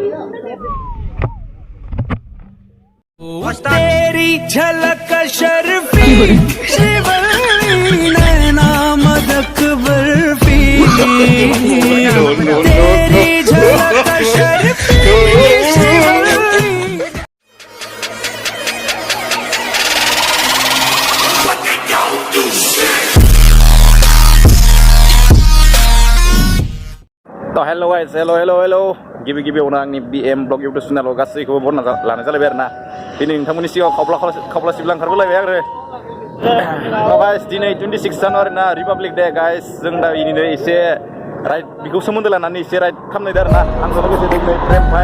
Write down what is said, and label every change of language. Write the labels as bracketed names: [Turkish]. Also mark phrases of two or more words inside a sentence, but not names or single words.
[Hindi] तेरी झलक शर्फी नैना मदक बर्फी तेरी झलक शर्फी। [Bodo] तो [English] hello guys [Bodo] हेलो गिबि-गिबियावनो आंनि BM ब्लग इउटुब चेनेलाव गासैखौबो बरना लानाय जालायबाय आरोना दिनै नोंथांमोननि सिगाङाव खावब्ला सिबला ओंखारबोलायबाय आरो गाइस दिनै 26 जानुवारि ना रिपाब्लिक डे गाइस जों दा इनिनो एसे राइड बेखौ सोमोन्दो लानानै एसे राइड खालामनायदो आरोना आंजों लोगोसे दोङो प्रेम भाइ